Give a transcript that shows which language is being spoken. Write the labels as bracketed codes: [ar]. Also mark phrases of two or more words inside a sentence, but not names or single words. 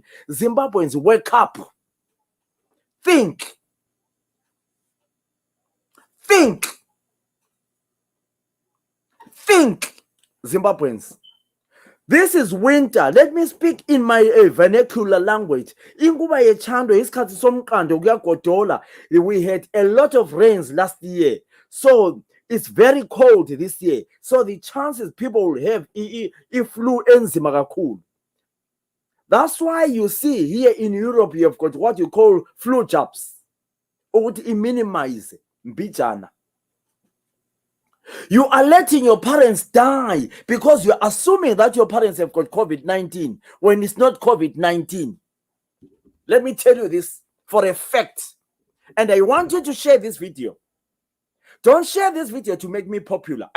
[en] Zimbabweans, wake up. Think. Zimbabweans. This is winter. Let me speak in my vernacular language. [nd] Inguba yechando isikhathi somqando kuyagodola. [en] We had a lot of rains last year. So it's very cold this year. So the chances people will have flu [nd] enzima kakhulu. [en] That's why you see here in Europe you have got what you call flu jabs. [nd] Ukuthi minimize mbijana. [en] You are letting your parents die because you're assuming that your parents have got COVID-19 when it's not COVID-19. Let me tell you this for a fact. And I want you to share this video. Don't share this video to make me popular.